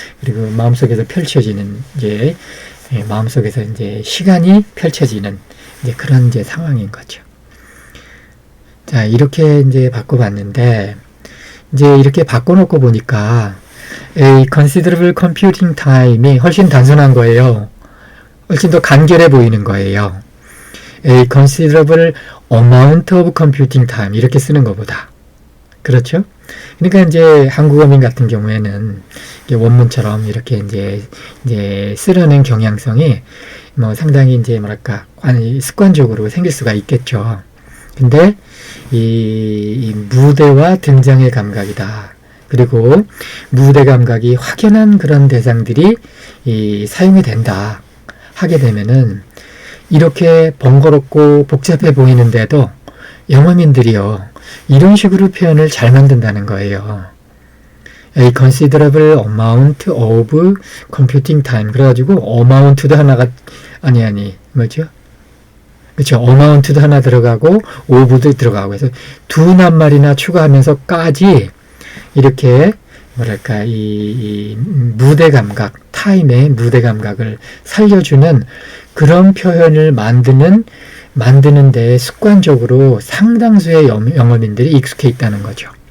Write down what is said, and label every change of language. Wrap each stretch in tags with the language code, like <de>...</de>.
<ko>그리고 마음속에서 펼쳐지는 이제 마음속에서 이제 시간이 펼쳐지는 이제 그런 이제 상황인 거죠. 자, 이렇게 이제 바꿔봤는데 이제 이렇게 바꿔놓고 보니까 이 considerable computing time이 훨씬 단순한 거예요. 훨씬 더 간결해 보이는 거예요.</ko> <en>a considerable amount of computing time</en> <ko>이렇게 쓰는 것보다. 그렇죠? 그러니까 이제 한국어민 같은 경우에는 원문처럼 이렇게 이제 쓰려는 경향성이 뭐 상당히 이제 뭐랄까 습관적으로 생길 수가 있겠죠. 근데 이 무대와 등장의 감각이다. 그리고 무대 감각이 확연한 그런 대상들이 사용이 된다. 하게 되면은 이렇게 번거롭고 복잡해 보이는데도 영어민들이요. 이런 식으로 표현을 잘 만든다는 거예요.</ko> <en>A considerable amount of computing time.</en> <ko>그래가지고 amount도 하나가 뭐죠? 그렇죠. amount도 하나 들어가고 of도 들어가고 해서 두 낱말이나 추가하면서까지 이렇게 뭐랄까 이 무대 감각, 타임의 무대 감각을 살려주는 그런 표현을 만드는 데 습관적으로 상당수의 영어민들이 익숙해 있다는 거죠.</ko>